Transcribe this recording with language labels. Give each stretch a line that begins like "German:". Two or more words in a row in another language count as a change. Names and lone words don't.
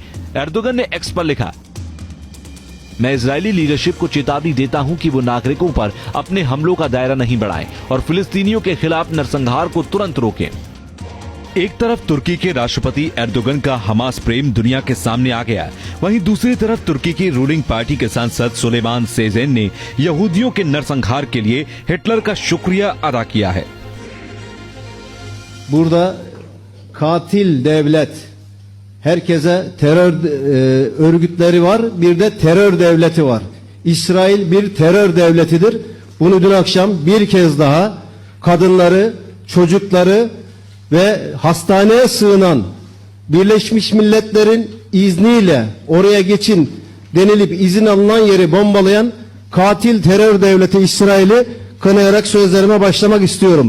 Hindi: एर्दोगन ने एक्स पर लिखा, मैं इजरायली लीडरशिप को चेतावनी देता हूं कि वो नागरिकों पर अपने हमलों का दायरा नहीं बढ़ाएं और फिलिस्तीनियों के खिलाफ नरसंहार को तुरंत रोकें। एक तरफ तुर्की के राष्ट्रपति एर्दोगन का हमास प्रेम दुनिया के सामने आ गया, वहीं दूसरी तरफ तुर्की की
English: ruling party
Hindi: के सांसद सुलेमान सेजेन ने यहूदियों के नरसंहार के लिए हिटलर का शुक्रिया अदा किया है।
Turkish: Burada katil devlet, herkese terör örgütleri var, bir de terör devleti var. İsrail bir terör devletidir. Bunu dün akşam bir kez daha kadınları, çocukları ve hastaneye sığınan Birleşmiş Milletler'in izniyle oraya geçin denilip izin alınan yeri bombalayan katil terör devleti İsrail'i kınayarak sözlerime başlamak istiyorum.